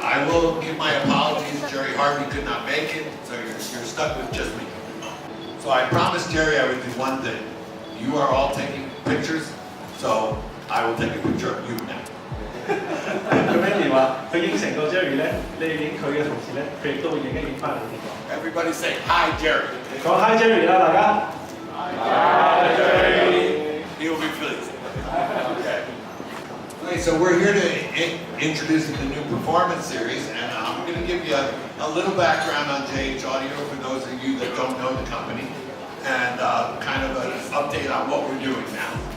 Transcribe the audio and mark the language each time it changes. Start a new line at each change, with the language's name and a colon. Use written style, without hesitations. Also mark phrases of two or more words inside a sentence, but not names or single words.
English: will give my apologies. Jerry Harvey could not make it, so you're stuck with just me. So I promised Jerry I would do one thing. You are all taking pictures, so I will take a picture of you now.
Cantonese: 咁 Mandy 話佢應承過 Jerry 咧，你影佢嘅同時咧，佢亦都會影一影翻你嘅。
English: Everybody say hi, Jerry.
Cantonese: 講 Hi Jerry 啦，大家。Hi Jerry.
English: He will be pleased. Okay. Okay, so we're here to introduce the new Performance series, and I'm going to give you a little background on JH Audio for those of you that don't know the company, and kind of an update on what we're doing now.